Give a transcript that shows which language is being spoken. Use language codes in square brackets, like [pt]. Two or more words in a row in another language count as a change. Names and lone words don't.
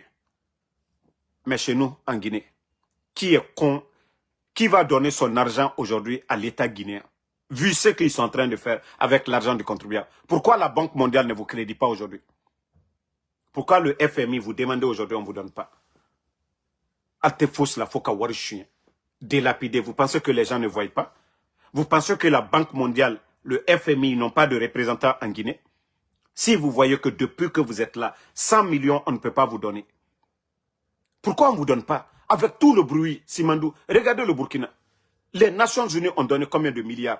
[fr] Mais chez nous, en Guinée, qui est con, qui va donner son argent aujourd'hui à l'État guinéen, vu ce qu'ils sont en train de faire avec l'argent du contribuable? Pourquoi la Banque mondiale ne vous crédite pas aujourd'hui? Pourquoi le FMI vous demande aujourd'hui, on ne vous donne pas? Altefos la foka warishien. Délapidé. Vous pensez que les gens ne voient pas? Vous pensez que la Banque mondiale, le FMI n'ont pas de représentants en Guinée? Si vous voyez que depuis que vous êtes là, 100 millions, on ne peut pas vous donner. Pourquoi on ne vous donne pas? Avec tout le bruit, Simandou, regardez le Burkina. Les Nations Unies ont donné combien de milliards?